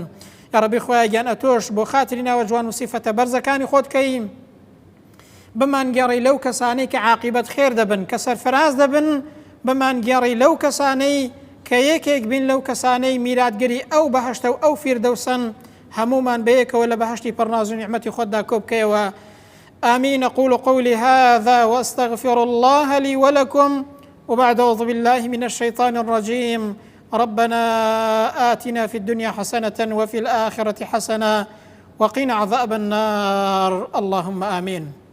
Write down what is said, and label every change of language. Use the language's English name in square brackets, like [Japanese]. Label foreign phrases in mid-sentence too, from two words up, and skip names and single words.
[Central Kurdish] یا ڕەبی خوایە گیان ئەتۆش بۆ خاتری ناوە جوان و سیفەتە بەرزەکانی خۆت کەی، بمان گێڕی لەو کەسانەی کە عاقبەت خێر دەبن کە سەرفراز دەبن، بمان گێڕی لەو کەسانەی کە یەکێک بین لەو کەسانەی میراتگەری ئەو بەهەشتە و ئەو فیردەوسن، هەمومان بەیەکەوە لە بەهەشتی پڕناز و نیعمەتی خۆتدا کۆ بکەیەوە. [Arabic] آمين. أقول قولي هذا وأستغفر الله لي ولكم، وبعد أعوذ بالله من الشيطان الرجيم. ربنا آتنا في الدنيا حسنة وفي الآخرة حسنة وقنا عذاب النار. اللهم آمين.